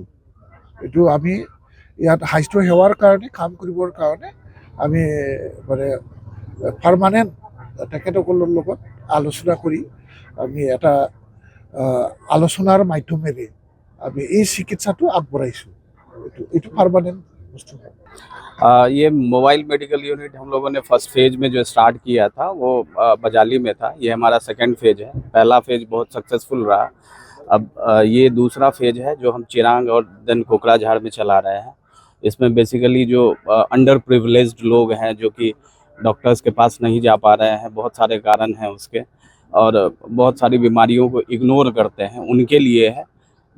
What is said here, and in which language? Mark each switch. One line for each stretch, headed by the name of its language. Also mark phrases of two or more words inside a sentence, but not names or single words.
Assamese: এইটো আমি ইয়াত স্বাস্থ্য সেৱাৰ কাৰণে কাম কৰিবৰ কাৰণে আমি মানে পাৰ্মানেণ্ট তেখেতসকলৰ লগত আলোচনা কৰি আমি এটা আলোচনাৰ মাধ্যমেৰে আমি এই চিকিৎসাটো আগবঢ়াইছোঁ। এইটো পাৰ্মানেণ্ট বস্তু।
Hindi: ये
English: mobile medical unit
Hindi: हम लोगों ने
English: first phase
Hindi: में जो स्टार्ट किया था वो बजाली में था। ये हमारा
English: second phase
Hindi: है। पहला फेज बहुत सक्सेसफुल रहा। अब ये दूसरा फेज है जो हम चिरांग और देन कोकराझार में चला रहे हैं। इसमें बेसिकली जो
English: under privileged
Hindi: लोग हैं जो कि डॉक्टर्स के पास नहीं जा पा रहे हैं, बहुत सारे कारण हैं उसके, और बहुत सारी बीमारियों को इग्नोर करते हैं, उनके लिए है।